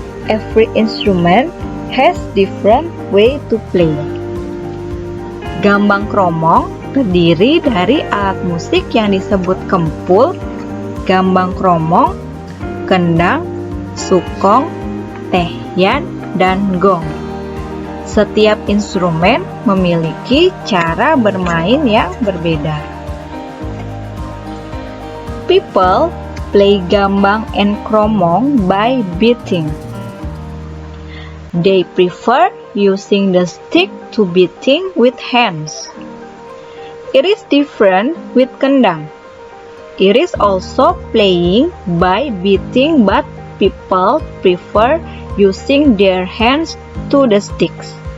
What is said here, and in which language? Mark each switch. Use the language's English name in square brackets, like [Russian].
[English] Every instrument has different way to play. [Indonesian] Gambang kromong terdiri dari alat musik yang disebut kempul, gambang kromong, kendang, sukong, tehyan, dan gong. Setiap instrumen memiliki cara bermain yang berbeda. [English] People play gambang and kromong by beating. They prefer using the stick to beating with hands. It is different with kendang. It is also playing by beating, but people prefer using their hands to the sticks.